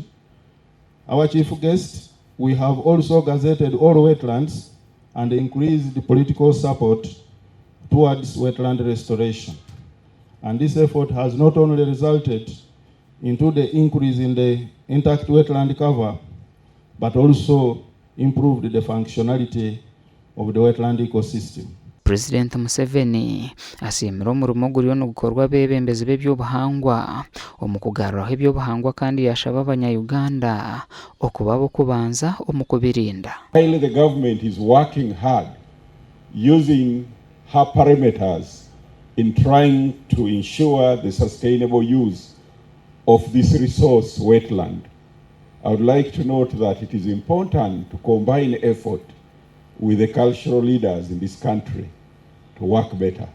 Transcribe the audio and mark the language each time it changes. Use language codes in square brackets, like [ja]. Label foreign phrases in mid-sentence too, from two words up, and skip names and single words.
[en] Our chief guest, we have also gazetted all wetlands and increased the political support towards wetland restoration. And this effort has not only resulted into the increase in the intact wetland cover, but also improved the functionality of the wetland ecosystem. [nyn] President Museveni asimira omurimo guriyo n'ogukorwa b'ebembezi b'ebyobuhangwa omu kugaruraho ebyobuhangwa kandi yashaba abanya-Uganda okuba bokubanza omu kubirinda. [en] While the government is working hard using her parameters in trying to ensure the sustainable use of this resource, wetland, I would like to note that it is important to combine effort with the cultural leaders in this country to work better.